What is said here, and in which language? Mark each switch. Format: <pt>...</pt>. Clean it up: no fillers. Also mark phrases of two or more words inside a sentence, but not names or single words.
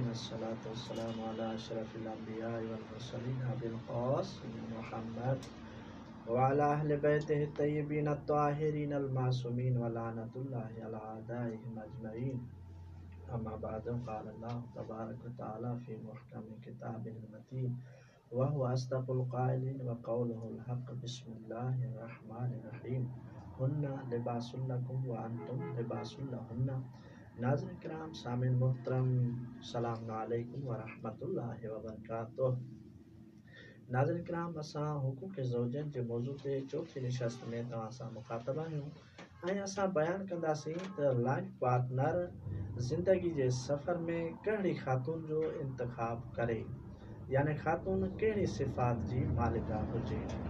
<ar>الصلاة والسلام على أشرف الأنبياء والمرسلين أبي القاسم محمد وعلى أهل بيته الطيبين الطاهرين المعصومين ولعنة الله على أعدائهم أجمعين. أما بعد قال الله تبارك وتعالى في محكم كتابه المتين وهو أصدق القائلين وقوله الحق. بسم الله الرحمن الرحيم. هن لباس لكم وأنتم لباس لهن.</ar> <sd>नाज़रीन किराम, सामिन मोहतरम,</sd> <ar>سلام عليكم ورحمة الله وبركاته.</ar> <sd>नाज़रीन किराम, असां हुकूक ज़ौजन जे मौज़ू ते चौथी निशस्त में तव्हां सां मुख़ातब आहियूं ऐं असां बयानु कंदासीं त</sd> <en>life partner</en> <sd>ज़िंदगी जे सफ़र में कहिड़ी ख़ातून जो इंतिख़ाब करे, यानी ख़ातून कहिड़ी सिफ़ात जी मालिका हुजे।</sd>